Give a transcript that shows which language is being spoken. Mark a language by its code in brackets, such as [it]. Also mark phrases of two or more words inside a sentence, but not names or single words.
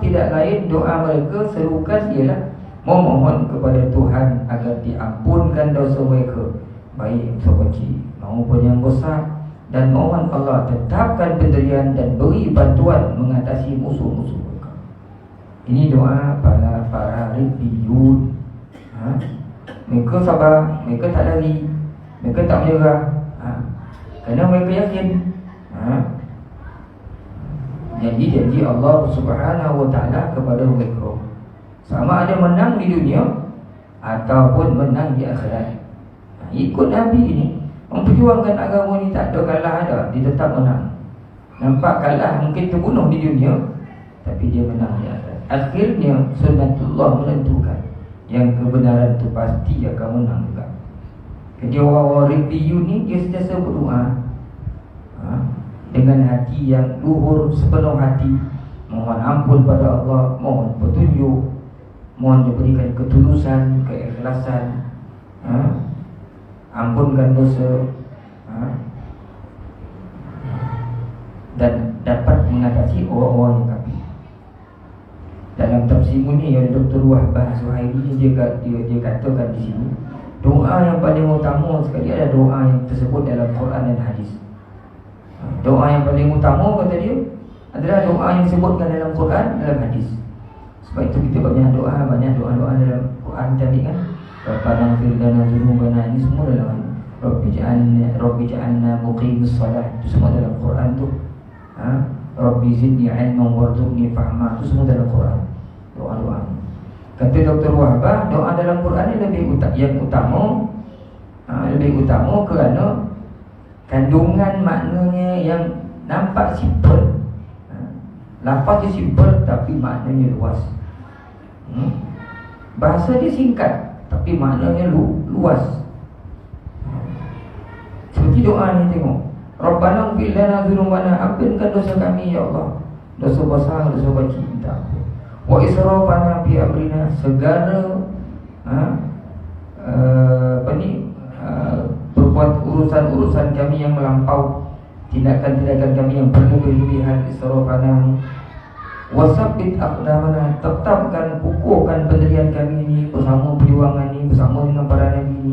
[ms] Tidak lain doa mereka serukan ialah memohon kepada Tuhan agar diampunkan dosa mereka, baik yang kecil maupun yang besar, dan mohon Allah tetapkan pendirian dan beri bantuan mengatasi musuh-musuh mereka. Ini doa para Riddiyun. Mereka sabar, mereka tak lari, mereka tak menyerah, kerana mereka yakin janji Allah [ar] سبحانه وتعالى [ms] kepada mereka, sama ada menang di dunia ataupun menang di akhirat. Ikut Nabi ini, memperjuangkan agama ni tak ada kalah ada, dia tetap menang. Nampak kalah, mungkin terbunuh di dunia, tapi dia menang di akhirat. Akhirnya sunnatullah menentukan yang kebenaran itu pasti akan menang juga. Jadi orang-orang Riddiyun ni dia sentiasa berdoa dengan hati yang luhur, sepenuh hati, mohon ampun pada Allah, mohon petunjuk, mohon diberikan ketulusan, keikhlasan, ampunkan dosa, dan dapat mengatasi orang-orang yang kafir. Dalam tafsir Munir oleh Dr. Wahbah Suhaili, dia katakan di sini, doa yang paling utama sekali adalah doa yang tersebut dalam Quran dan hadis. Doa yang paling utama, kata dia, adalah doa yang disebutkan dalam Quran, dalam hadis. Sebab itu kita banyak doa dalam Quran tadi kan. [ar] ربنا اغفر لنا ذنوبنا, [ms] ini semua dalam [ar] رب اجعلنا مقيمي الصلاة, [ms] itu semua dalam Quran tu. [ar] رب زدني علما وارزقني فهما, [ms] itu semua dalam Quran. Doa-doa. Kata Dr. Wahbah, doa dalam Quran ini lebih utama kerana kandungan maknanya yang nampak simple. Lafaz dia simple tapi maknanya luas. Bahasa dia singkat tapi maknanya luas. Seperti doa ni, tengok, [ar] ربنا اغفر لنا ذنوبنا, [ms] ampunkan dosa kami ya Allah, dosa besar, dosa kecil, minta ampun. [ar] وإسرافنا في أمرنا, [ms] segala berbuat urusan-urusan kami yang melampau, tindakan-tindakan kami yang berlebih-lebihan, israfana ni. [ar] وثبت أقدامنا, [ms] tetapkan, kukuhkan pendirian kami ini bersama perjuangan ini, bersama dengan para nabi ini.